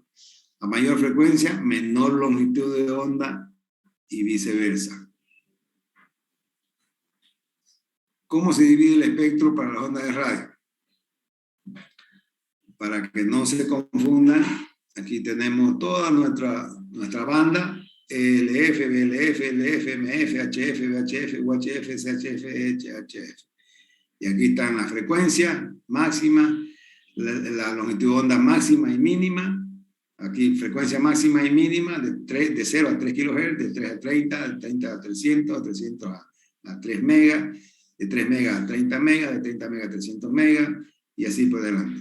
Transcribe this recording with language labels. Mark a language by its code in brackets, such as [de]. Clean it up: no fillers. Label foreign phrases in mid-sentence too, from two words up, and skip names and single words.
[es] A mayor frecuencia, menor longitud de onda y viceversa. ¿Cómo se divide el espectro para las ondas de radio? Para que no se confundan, aquí tenemos toda nuestra banda, LF, BLF, LF, MF, HF, VHF, UHF, CHF, HF. Y aquí están las frecuencias máximas, la longitud de onda máxima y mínima. Aquí frecuencia máxima y mínima de 0 a 3 kHz, de 3 a 30, de 30 a 300, de 300 a 3 megas, de 3 megas a 30 megas, de 30 megas a 300 megas, y así por delante.